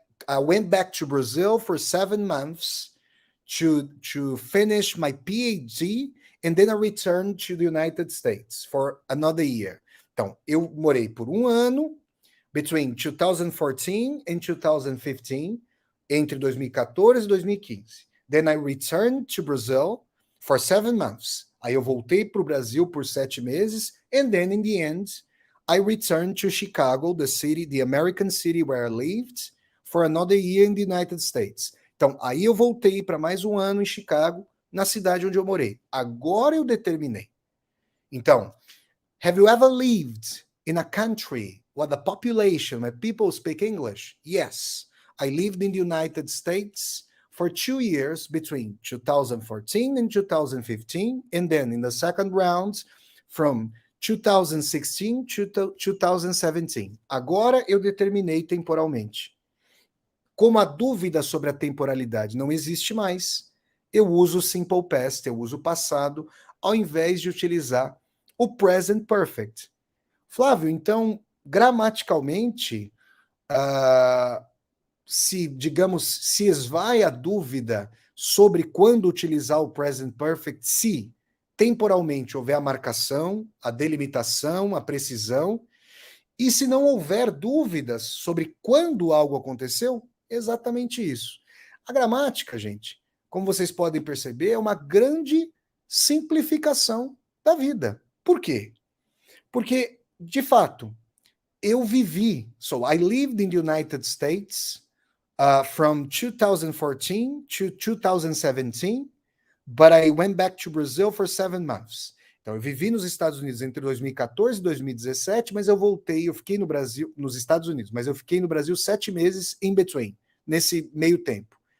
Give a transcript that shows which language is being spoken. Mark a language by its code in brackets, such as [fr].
[en] I went back to Brazil for 7 months to finish my PhD, and then I returned to the United States for another year. [pt] Então, eu morei por um ano, [en] between 2014 and 2015, [pt] entre 2014 e 2015. Then I returned to Brazil for 7 months. Aí eu voltei para o Brasil por 7 meses, [en] and then in the end, I returned to Chicago, the city, the American city where I lived, for another year in the United States. [pt] Então, aí eu voltei para mais um ano em Chicago, na cidade onde eu morei. Agora eu determinei. [en] Então, have you ever lived in a country where the population, where people speak English? Yes. I lived in the United States for 2 years between 2014 and 2015, and then in the second round, from 2016 to 2017. [pt] Agora eu determinei temporalmente. Como a dúvida sobre a temporalidade não existe mais, eu uso o simple past, eu uso o passado, ao invés de utilizar o present perfect. Flávio, então, gramaticalmente, se esvai a dúvida sobre quando utilizar o present perfect, se temporalmente houver a marcação, a delimitação, a precisão, e se não houver dúvidas sobre quando algo aconteceu, exatamente isso. A gramática, gente, como vocês podem perceber, é uma grande simplificação da vida. Por quê? Porque, de fato, eu vivi. [en] So, I lived in the United States from 2014 to 2017, but I went back to Brazil for 7 months. [pt] Então, eu vivi nos Estados Unidos entre 2014 e 2017, mas eu fiquei no Brasil, nos Estados Unidos, mas eu fiquei no Brasil 7 meses [en] in between, [pt] nesse meio tempo.